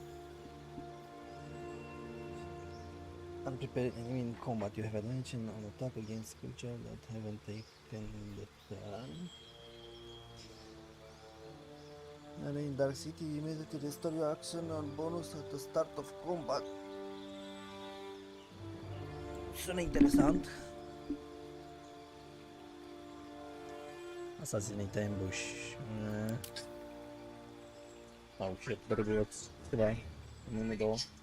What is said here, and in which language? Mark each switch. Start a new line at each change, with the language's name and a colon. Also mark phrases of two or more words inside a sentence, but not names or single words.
English: And prepare enemy in combat. You have advantage in an attack against creatures that haven't taken the turn. And in Dark City, immediately restore your action and bonus at the start of combat.
Romanian: Sună interesant.
English: Assassinate ambush. Oh shit,
Romanian: drăguț. Câteva. 1, 2.